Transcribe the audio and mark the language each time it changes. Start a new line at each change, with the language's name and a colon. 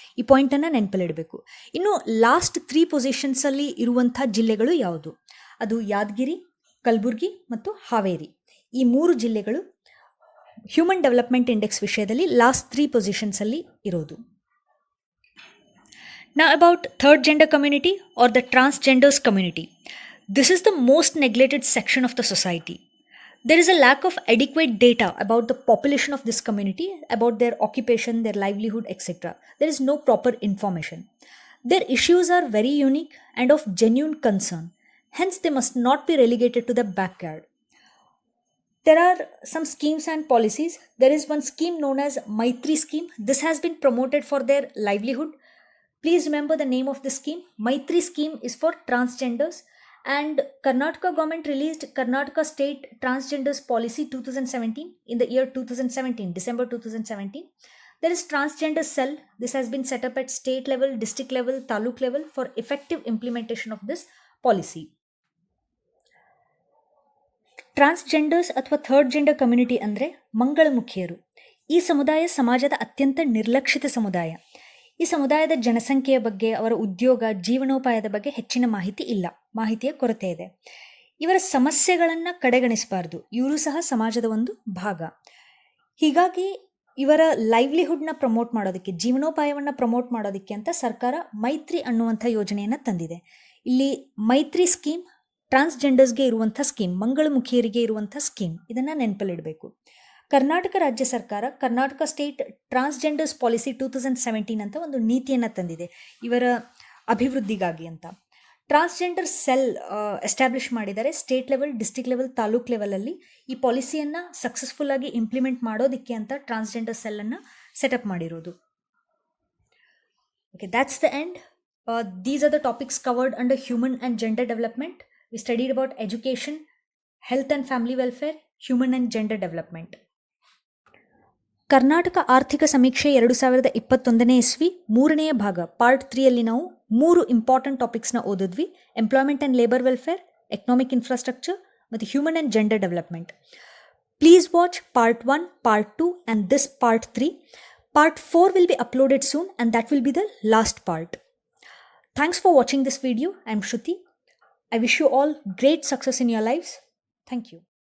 Kannada: ಈ ಪಾಯಿಂಟನ್ನು ನೆನಪಲ್ಲಿಡಬೇಕು. ಇನ್ನು ಲಾಸ್ಟ್ 3 ಪೊಸಿಷನ್ಸಲ್ಲಿ ಇರುವಂಥ ಜಿಲ್ಲೆಗಳು ಯಾವುದು? ಅದು ಯಾದಗಿರಿ, ಕಲಬುರಗಿ ಮತ್ತು ಹಾವೇರಿ. ಈ 3 ಜಿಲ್ಲೆಗಳು ಹ್ಯೂಮನ್ ಡೆವಲಪ್ಮೆಂಟ್ ಇಂಡೆಕ್ಸ್ ವಿಷಯದಲ್ಲಿ ಲಾಸ್ಟ್ 3 ಪೊಸಿಷನ್ಸಲ್ಲಿ ಇರೋದು.
English: Now about third gender community or the transgenders community. This is the most neglected section of the society. There is a lack of adequate data about the population of this community, about their occupation, their livelihood, etc. There is no proper information. Their issues are very unique and of genuine concern. Hence, they must not be relegated to the backyard. There are some schemes and policies. There is one scheme known as Maitri scheme. This has been promoted for their livelihood. Please remember the name of the scheme. Maitri scheme is for transgenders, and Karnataka government released Karnataka State Transgenders Policy 2017 in the year 2017, December 2017. There is transgender cell. This has been set up at state level, district level, taluk level for effective implementation of this policy.
Kannada: Transgenders ಅಥವಾ third gender community ಅಂದರೆ ಮಂಗಳಮುಖಿಯರು. ಈ ಸಮುದಾಯ ಸಮಾಜದ ಅತ್ಯಂತ ನಿರ್ಲಕ್ಷಿತ ಸಮುದಾಯ. ಈ ಸಮುದಾಯದ ಜನಸಂಖ್ಯೆಯ ಬಗ್ಗೆ, ಅವರ ಉದ್ಯೋಗ, ಜೀವನೋಪಾಯದ ಬಗ್ಗೆ ಹೆಚ್ಚಿನ ಮಾಹಿತಿ ಇಲ್ಲ, ಮಾಹಿತಿಯ ಕೊರತೆ ಇದೆ. ಇವರ ಸಮಸ್ಯೆಗಳನ್ನು ಕಡೆಗಣಿಸಬಾರ್ದು, ಇವರು ಸಹ ಸಮಾಜದ ಒಂದು ಭಾಗ. ಹೀಗಾಗಿ ಇವರ ಲೈವ್ಲಿಹುಡ್ನ ಪ್ರಮೋಟ್ ಮಾಡೋದಕ್ಕೆ, ಜೀವನೋಪಾಯವನ್ನು ಪ್ರಮೋಟ್ ಮಾಡೋದಕ್ಕೆ ಅಂತ ಸರ್ಕಾರ ಮೈತ್ರಿ ಅನ್ನುವಂಥ ಯೋಜನೆಯನ್ನು ತಂದಿದೆ. ಇಲ್ಲಿ ಮೈತ್ರಿ ಸ್ಕೀಮ್ ಟ್ರಾನ್ಸ್ಜೆಂಡರ್ಸ್ಗೆ ಇರುವಂಥ ಸ್ಕೀಮ್, ಮಂಗಳಮುಖಿಯರಿಗೆ ಇರುವಂಥ ಸ್ಕೀಮ್, ಇದನ್ನು ನೆನಪಲ್ಲಿಡಬೇಕು. ಕರ್ನಾಟಕ ರಾಜ್ಯ ಸರ್ಕಾರ ಕರ್ನಾಟಕ ಸ್ಟೇಟ್ ಟ್ರಾನ್ಸ್ಜೆಂಡರ್ಸ್ ಪಾಲಿಸಿ 2017 ಅಂತ ಒಂದು ನೀತಿಯನ್ನು ತಂದಿದೆ ಇವರ ಅಭಿವೃದ್ಧಿಗಾಗಿ ಅಂತ. ಟ್ರಾನ್ಸ್ಜೆಂಡರ್ ಸೆಲ್ ಎಸ್ಟಾಬ್ಲಿಷ್ ಮಾಡಿದ್ದಾರೆ state level, district level, taluk ಲೆವೆಲಲ್ಲಿ. ಈ ಪಾಲಿಸಿಯನ್ನು ಸಕ್ಸಸ್ಫುಲ್ಲಾಗಿ ಇಂಪ್ಲಿಮೆಂಟ್ ಮಾಡೋದಕ್ಕೆ ಅಂತ ಟ್ರಾನ್ಸ್ಜೆಂಡರ್ ಸೆಲ್ಲನ್ನು ಸೆಟಪ್ ಮಾಡಿರೋದು.
English: Okay, that's the end. These are the topics covered under human and gender development. We studied about education, health and family welfare, human and gender development.
Kannada: Karnataka ಆರ್ಥಿಕ ಸಮೀಕ್ಷೆ 2021ನೇ ಇಸ್ವಿ 3ನೇ ಭಾಗ ಪಾರ್ಟ್ 3ಯಲ್ಲಿ ನಾವು 3 important ಟಾಪಿಕ್ಸ್ನ ಓದಿದ್ವಿ.
English: Employment and labour welfare, economic infrastructure ಮತ್ತು human and gender development. Please watch part 1, part 2 and this part 3. Part 4 will be uploaded soon and that will be the last part. Thanks for watching this video. I am Shruti. I wish you all great success in your lives. Thank you.